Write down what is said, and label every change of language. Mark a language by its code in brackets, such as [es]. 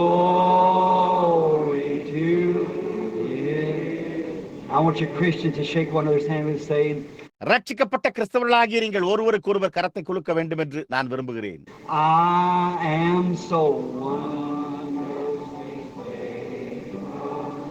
[en] Glory to His. I want you Christians to shake one another's hand and say, [ta] ரட்சிக்கப்பட்ட கிறிஸ்தவர்களாகிய நீங்கள் ஒருவருக்கு ஒருவர் கரத்தை குலுக்க வேண்டும் என்று நான் விரும்புகிறேன். [en] I am so wonderfully thankful.